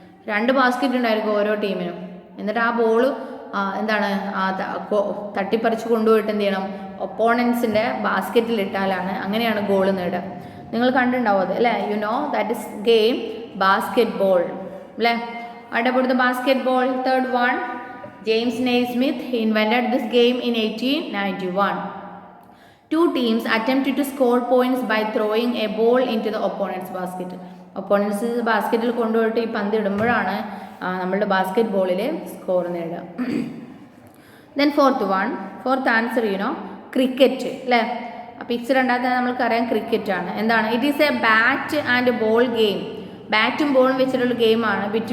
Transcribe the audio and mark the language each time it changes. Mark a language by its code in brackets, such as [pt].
[ml] രണ്ട് ബാസ്ക്കറ്റ് ഉണ്ടായിരിക്കും ഓരോ ടീമിനും. എന്നിട്ട് ആ ബോൾ എന്താണ് തട്ടിപ്പറിച്ച് കൊണ്ടുപോയിട്ട് എന്ത് ചെയ്യണം? ഒപ്പോണൻസിൻ്റെ ബാസ്ക്കറ്റിൽ ഇട്ടാലാണ് അങ്ങനെയാണ് ഗോൾ നേടുക. നിങ്ങൾ കണ്ടിട്ടുണ്ടാവും അത് അല്ലേ? [en] You know that is game basketball അല്ലേ? What about the basketball? Third one, James Naismith invented this game in 1891. Two teams attempted to score points by throwing a ball into the opponent's basket. [ml] Opponents ബാസ്ക്കറ്റിൽ കൊണ്ടുപോയിട്ട് ഈ പന്ത് ഇടുമ്പോഴാണ് നമ്മളുടെ basket ബോളിൽ score നേടുക. [en] Then fourth answer cricket അല്ലേ? [ml] Picture ഉണ്ടാകാൻ നമ്മൾക്കറിയാം ക്രിക്കറ്റാണ്. എന്താണ്? [en] It is a bat and ball game. [ml] ബാറ്റും ബോളും വെച്ചിട്ടുള്ള ഗെയിമാണ്.